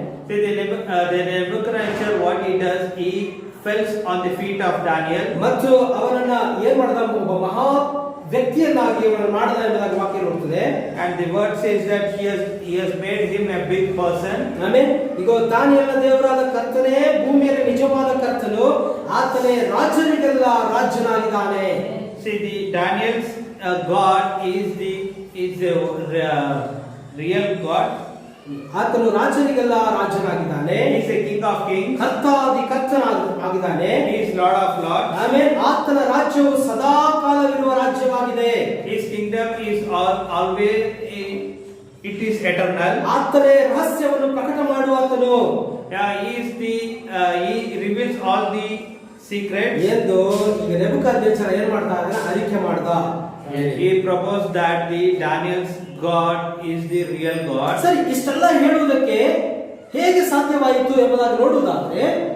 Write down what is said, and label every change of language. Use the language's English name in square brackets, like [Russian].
[English] The Nebuchadnezzar, what he does, he falls on the feet of Daniel. [Kannada] ಮತ್ತು ಅವನನ್ನ ಏನ್ ಮಾಡಿದ, ಒಬ್ಬ ಮಹಾ ವ್ಯಕ್ತಿಯನ್ನಾಗಿ ಅವನನ್ನು ಮಾಡಿದ ಎಂಬುದಾಗಿ ವಾಕ್ಯ ನೋಡ್ತದೆ. [English] And the word says that he has made him a big person. [Kannada] ಆಮೇಲೆ ಈಗ ದಾನಿಯೇಲನ ದೇವರಾದ ಕರ್ತನೇ, ಭೂಮಿಯಲ್ಲಿ ನಿಜವಾದ ಕರ್ತನು, ಆತನೇ ರಾಜರಿಗೆಲ್ಲ ರಾಜನಾಗಿದ್ದಾನೆ. [English] See, the Daniel's God is the real God. [Kannada] ಆತನು ರಾಜರಿಗೆಲ್ಲ ರಾಜನಾಗಿದ್ದಾನೆ. [English] He is a king of kings. [Kannada] ಕರ್ತಾದಿ ಕರ್ತನಾಗಿದ್ದಾನೆ. [English] He is Lord of lords. [Kannada] ಆಮೇಲೆ ಆತನ ರಾಜ್ಯವು ಸದಾ ಕಾಲವಿರುವ ರಾಜ್ಯವಾಗಿದೆ. [English] His kingdom is always, it is eternal. [Kannada] ಆತನೇ ರಹಸ್ಯವನ್ನು ಪ್ರಕಟ ಮಾಡುವಾತನು. [English] He reveals all the secrets. [Kannada] ಎಂದು ಈಗ ನೆಬೂಕದ್ನೆಚ್ಚರ ಏನ್ ಮಾಡ್ತಾ ಇದ್ದಾನೆ, ಅರಿಕೆ ಮಾಡ್ದ. [English] He proposed that the Daniel's God is the real God. [Kannada] ಸರಿ, ಇಷ್ಟೆಲ್ಲ ಹೇಳುವುದಕ್ಕೆ ಹೇಗೆ ಸಾಧ್ಯವಾಯಿತು ಎಂಬುದಾಗಿ ನೋಡುವುದಾದ್ರೆ,